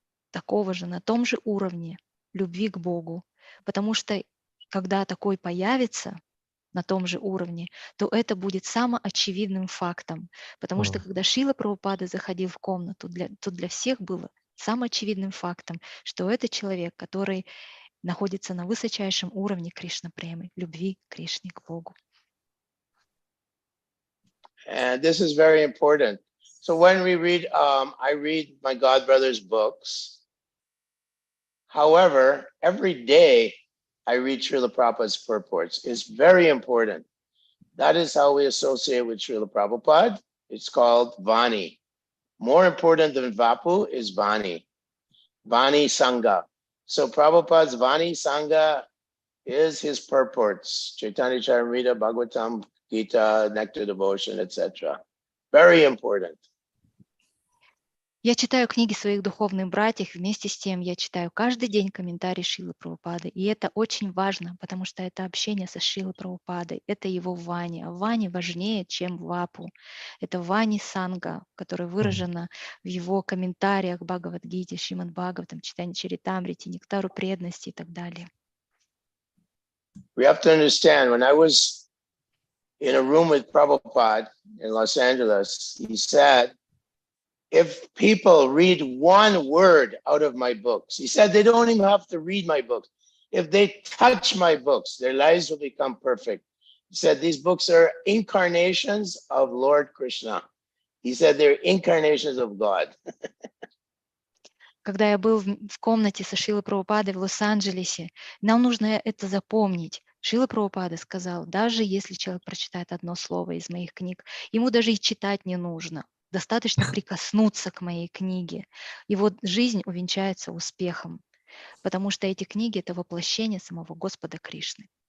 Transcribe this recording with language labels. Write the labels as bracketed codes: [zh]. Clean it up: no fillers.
[ru] такого же на том же уровне любви к Богу, потому что когда такой появится на том же уровне, то это будет самоочевидным фактом, потому что когда Шрила Прабхупада заходил в комнату, то для всех было самоочевидным фактом, что это человек, который находится на высочайшем уровне Кришна-премы, любви к Кришне, к Богу. [en] And this is very important. So when we read, I read my godbrother's books. However, every day I read Srila Prabhupada's purports. It's very important. That is how we associate with Srila Prabhupada. It's called Vani. More important than Vapu is Vani. Vani Sangha. So Prabhupada's Vani Sangha is his purports. Chaitanya Charitamrita, Bhagavatam, Gita, Nectar Devotion, etc. Very important. [ru] Я читаю книги своих духовных братьев, вместе с тем я читаю каждый день комментарии Шрилы Прабхупады. И это очень важно, потому что это общение со Шрилой Прабхупадой, это его Вани. А Вани важнее, чем Вапу. Это Вани Санга, которая выражена в его комментариях к Бхагавад-гите, Шримад Бхагаватам, Чайтанья Чаритамрите, Нектару преданности и так далее. [en] We have to understand, when I was in a room with Prabhupada in Los Angeles, he said, if people read one word out of my books, he said they don't even have to read my books. If they touch my books, their lives will become perfect. He said these books are incarnations of Lord Krishna. He said they're incarnations of God. [ru] Когда я был в комнате со Шрилой Прабхупадой в Лос-Анджелесе, нам нужно это запомнить. Шрила Прабхупада сказал, даже если человек прочитает одно слово из моих книг, ему даже и читать не нужно. Достаточно прикоснуться к моей книге. Его жизнь увенчается успехом, потому что эти книги — это воплощение самого Господа Кришны.